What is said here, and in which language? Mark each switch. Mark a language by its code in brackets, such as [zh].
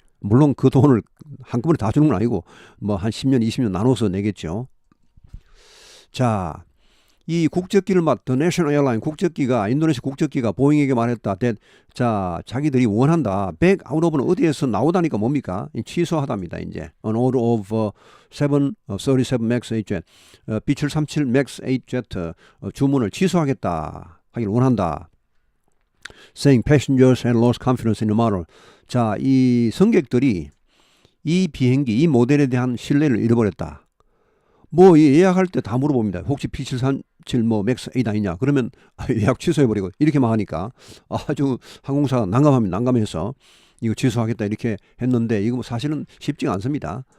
[ko] 물론 그 돈을 한꺼번에 다 주는 건 아니고 뭐 한 10년 20년 나눠서 내겠죠. 자, 이 국적기를 The National Airline 국적기가 인도네시아 국적기가 보잉에게 말했다. 자, 자기들이 원한다. [en] back out of [ko] 는 어디에서 나오다니까 뭡니까? 취소하답니다. 이제 [en] an order of 737 MAX 8 jet, [ko] B737 MAX 8 jet 주문을 취소하겠다 하길 원한다. [en] Saying passengers had lost confidence in the model. [ko] 자, 이 승객들이 이 비행기, 이 모델에 대한 신뢰를 잃어버렸다. 뭐 예약할 때 다 물어봅니다. 혹시 B737 뭐 맥스 8 아니냐? 그러면 예약 취소해버리고 이렇게 막 하니까 아주 항공사가 난감해서 이거 취소하겠다 이렇게 했는데 이거 사실은 쉽지가 않습니다.